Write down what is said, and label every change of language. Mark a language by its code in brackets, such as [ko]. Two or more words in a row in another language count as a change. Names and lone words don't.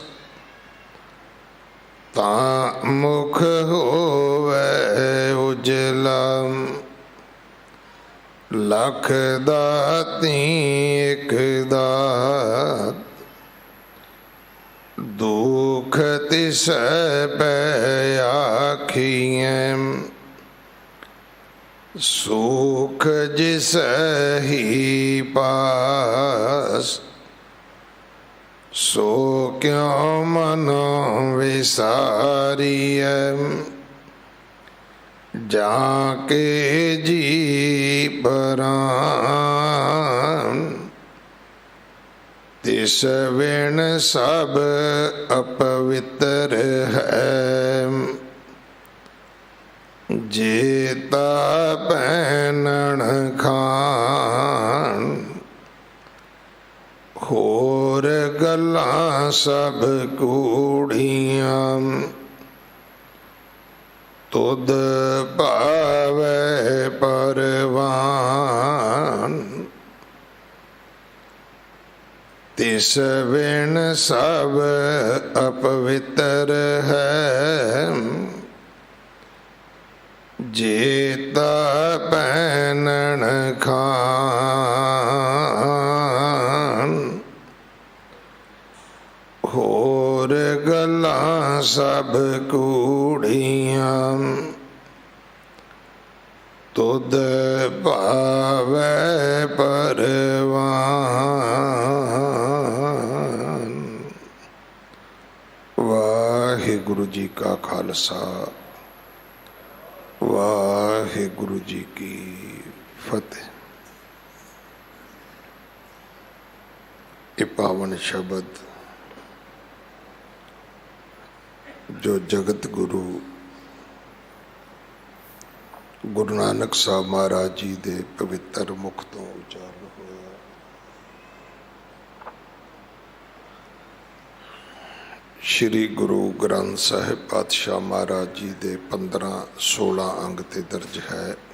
[pa] ਤਾਂ ਮੁਖ ਹੋਵੇ ਉਜਲਾ, ਲਖ ਦਾਤੀ ਇਕ ਦਾਤ। ਦੁਖ ਤਿਸੈ ਪੈ ਆਖੀਐ, ਸੁਖ ਜਿਸਹਿ ਪਾਸ ਸੋ ਕਿਉਂ ਮਨੋ ਵਿਸਾਰੀਐ ਜਾਕੇ ਜੀ ਪਰਾਨ ਤਿਸ ਵਿਣ ਸਭ ਅਪਵਿਤ੍ਰ ਹੈ ਜੇਤਾ ਪੈਨਣ ਖਾਣ ਹੋਰ ਗੱਲਾਂ ਸਭ ਕੂੜੀਆਂ ਤੁਧ ਭਾਵੈ ਪਰਵਾਣ ਤਿਸ ਵਿਣ ਸਭ ਅਪਵਿਤ੍ਰ ਹੈ ਜੇਤਾ ਪੈਨਣ ਖਾਣ ਹੋਰ ਗੱਲਾਂ ਸਭ ਕੂੜੀਆਂ ਤੁਧ ਭਾਵੈ ਪਰਵਾਣ। ਵਾਹਿਗੁਰੂ ਜੀ ਕਾ ਖ਼ਾਲਸਾ ਵਾਹਿਗੁਰੂ ਜੀ ਕੀ ਫ਼ਤਹਿ। ਇਹ ਪਾਵਨ ਸ਼ਬਦ ਜੋ ਜਗਤ ਗੁਰੂ ਗੁਰੂ ਨਾਨਕ ਸਾਹਿਬ ਮਹਾਰਾਜ ਜੀ ਦੇ ਪਵਿੱਤਰ ਮੁਖ ਤੋਂ ਉਚਾਰਣ ਹੋਇਆ, ਸ੍ਰੀ ਗੁਰੂ ਗ੍ਰੰਥ ਸਾਹਿਬ ਪਾਤਸ਼ਾਹ ਮਹਾਰਾਜ ਜੀ ਦੇ 15-16 ਅੰਗ ਤੇ ਦਰਜ ਹੈ।